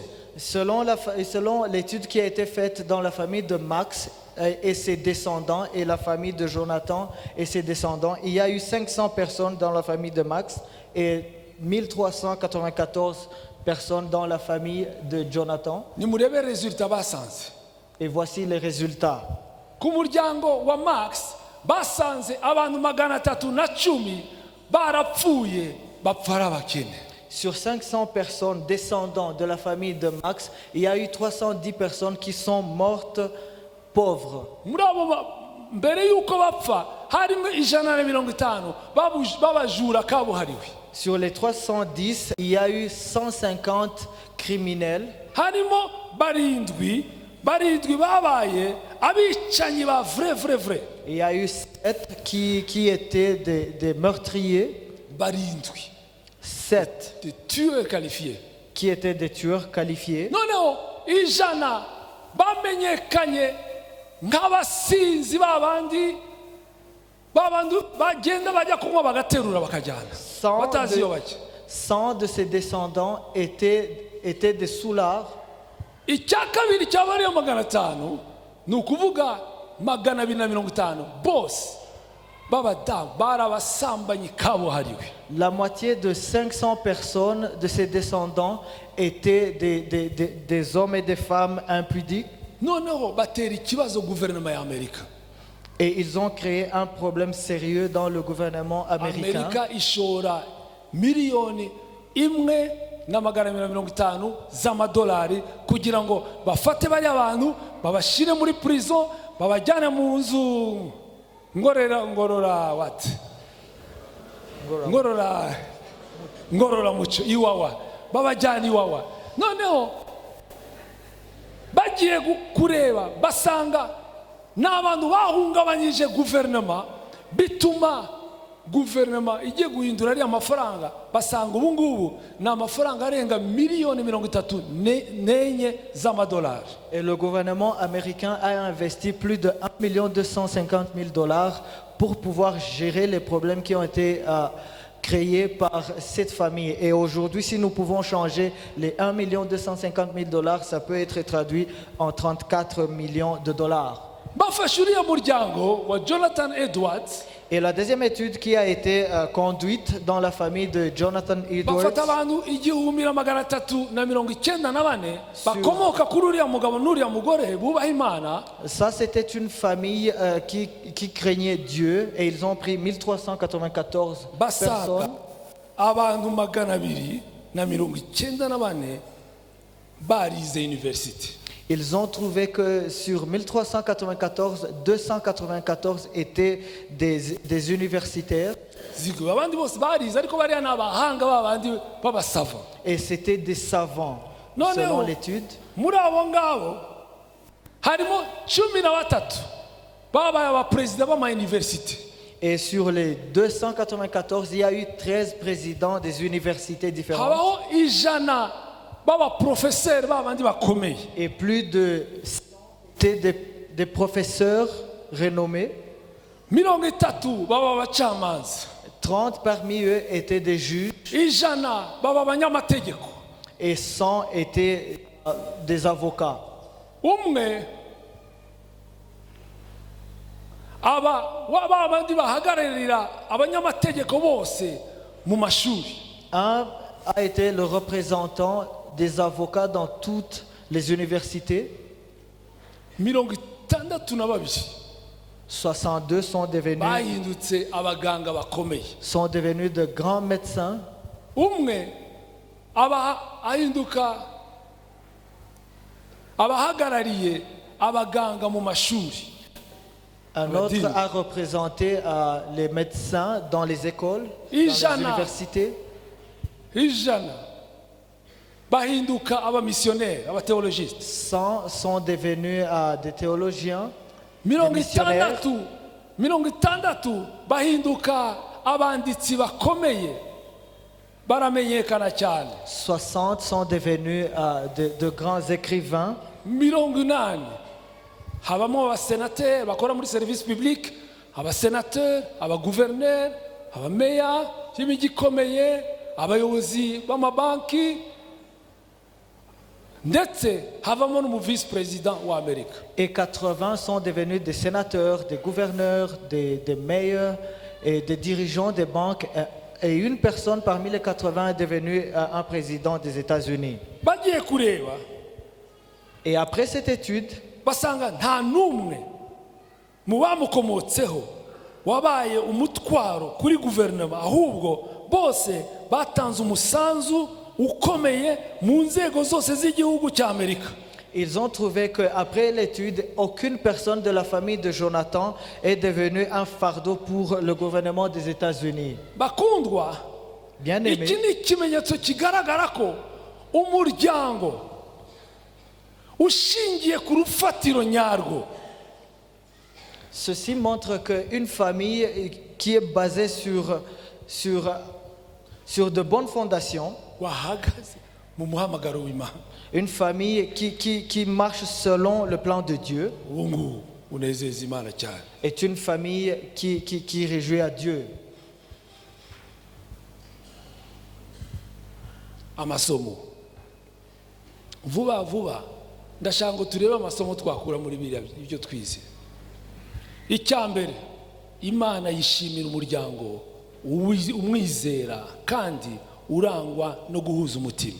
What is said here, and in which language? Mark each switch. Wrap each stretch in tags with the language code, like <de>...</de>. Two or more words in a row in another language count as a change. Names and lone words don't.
<fr>Selon l'étude qui a été faite dans la famille de Max et ses descendants et la famille de Jonathan et ses descendants, il y a eu 500 personnes dans la famille de Max et 1394 personnes dans la famille de Jonathan.</fr> <rw>Nimurebe resultat basanze.</rw> <fr>Et voici les résultats.</fr> <rw>Ku muryango wa Max basanze abantu 310 barapfuye bapfa ari abakene.</rw> <fr>Sur 500 personnes descendant de la famille de Max, il y a eu 310 personnes qui sont mortes pauvres.</fr> <rw>Muri abo mbere yuko bapfa harimo 150 babajura kabuhariwe.</rw> <fr>Sur les 310, il y a eu 150 criminels.</fr> <rw>Harimo barindwi barindwi babaye abicanyi ba vrai. Il y a eu 7 qui étaient des meurtriers, Barindwi. 7</rw> <fr>De tueurs qualifiés. qui étaient des tueurs qualifiés.</fr> <rw>Noneho ijana bamenyekanye nk'abasinzi babandi bagenda bajya kunywa bagaterura bakajyana 100 batazi iyo bajya.</rw> <fr>100 de ses descendants étaient des soulards.</fr> <rw>Icya kabiri cy'abariyo 500 ni ukuvuga 250 bose b'abadamu bari abasambanyi kabuhariwe.</rw> <fr>La moitié de 500 personnes de ses descendants étaient des hommes et des femmes impudiques.</fr> <rw>Noneho batera ikibazo guverinoma ya Amerika.</rw> <fr>Et ils ont créé un problème sérieux dans le gouvernement américain.</fr> <rw>Amerika ishora miliyoni 1,250 z'amadolari kugira ngo bafate bari abantu babashire muri prison babajyane mu nzu ngorora muco iwawa babajyana iwawa. Noneho bagiye kureba basanga n'abantu bahungabanyije guverinoma bituma guverinoma igiye guhindura ariya mafaranga basanga ubu ngubu ni amafaranga arenga miliyoni 34 z'amadolari.</rw> <fr>Et le gouvernement américain a investi plus de 1,250,000 $ pour pouvoir gérer les problèmes qui ont été créés par cette famille. Et aujourd'hui, si nous pouvons changer les 1,250,000 $, ça peut être traduit en 34 millions de dollars.</fr> <rw>Bafashe uriya muryango wa Jonathan Edwards.</rw> <fr>Et la deuxième étude qui a été conduite dans la famille de Jonathan Edwards,</fr> <rw>bafata abantu 394 bakomoka kuri uriya mugabo n'uriya mugore bubaha Imana.</rw> <fr>ça c'était une famille qui craignait Dieu, et ils ont pris 1394</fr> <rw>basaga</rw> <fr>personnes.</fr> <rw>abantu 294 barize university.</rw> <fr>Ils ont trouvé que sur 1394, 294 étaient des universitaires.</fr> <rw>Zigwe abandi bose barize ariko bariya n'abahanga babandi b'abasava.</rw> <fr>Et c'était des savants, Non, selon non. l'étude.</fr> <rw>Muri abo ngabo harimo 13 babaye abaperezida b'ama-university.</rw> <fr>Et sur les 294, il y a eu 13 présidents des universités différentes.</fr> <rw>Habaho ijana b'abaprofeseri babandi bakomeye.</rw> <fr>Et plus de 100 étaient des professeurs renommés.</fr> <rw>30 baba abacamanza.</rw> <fr>30 parmi eux étaient des juges.</fr> <rw>Ijana baba abanyamategeko.</rw> <fr>Et 100 étaient des avocats.</fr> <rw>Umwe abandi bahagararira abanyamategeko bose mu mashuri.</rw> <fr>Un a été le représentant des avocats dans toutes les universités. 62 62 sont</fr> <rw>bahindutse abaganga bakomeye.</rw> <fr>devenus de grands médecins.</fr> <rw>Umwe ahinduka abahagarariye abaganga mu mashuri.</rw> <fr>Un autre a représenté les médecins dans les écoles, dans les</fr> <rw>Ijana.</rw> <fr>universités.</fr> <rw>Ijana bahinduka abamissionnaires, abathéologistes.</rw> <fr>100 sont devenus des théologiens, des missionnaires.</fr> <rw>60 bahinduka abanditsi bakomeye baramenyekana cyane.</rw> <fr>60 sont devenus de grands écrivains.</fr> <rw>80 habamo abasenateri bakora muri</rw> <fr>service public,</fr> <rw>abasenateri, abagouverneurs, abameya y'imijyi ikomeye, abayobozi b'amabanki, ndetse havamo n'umu</rw> <fr>vice président</fr> <rw>wa Amerika.</rw> <fr>Et 80 sont devenus des sénateurs, des gouverneurs, des mayors et des dirigeants des banques. Et une personne parmi les 80 est devenue un président des États-Unis.</fr> <rw>Bagiye kureba</rw> <fr>Et après cette étude,</fr> <rw>basanga nta n'umwe mu bamukomotseho wabaye umutwaro kuri guverinoma, ahubwo bose batanze umusanzu ukomeye mu nzego zose z'igihugu cy'Amerika.</rw> <fr>ils ont trouvé qu'après l'étude, aucune personne de la famille de Jonathan est devenue un fardeau pour le gouvernement des États-Unis.</fr> <rw>Bakundwa,</rw> <fr>Bien aimé,</fr> <rw>iki ni ikimenyetso kigaragara ko umuryango ushingiye ku rufatiro nyarwo.</rw> <fr>Ceci montre qu'une famille qui est basée sur de bonnes fondations,</fr> <rw>wahagaze mu muhamagaro w'Imana,</rw> <fr>une famille qui marche selon le plan de Dieu,</fr> <rw>uwo nguwo unezeza Imana cyane.</rw> <fr>est une famille qui réjouit à Dieu.</fr> <rw>Amasomo vuba vuba ndashaka ngo turebe amasomo twakura muri biriya ibyo twize. Icyambere, Imana yishimira umuryango umwizera kandi urangwa no guhuza umutima.</rw>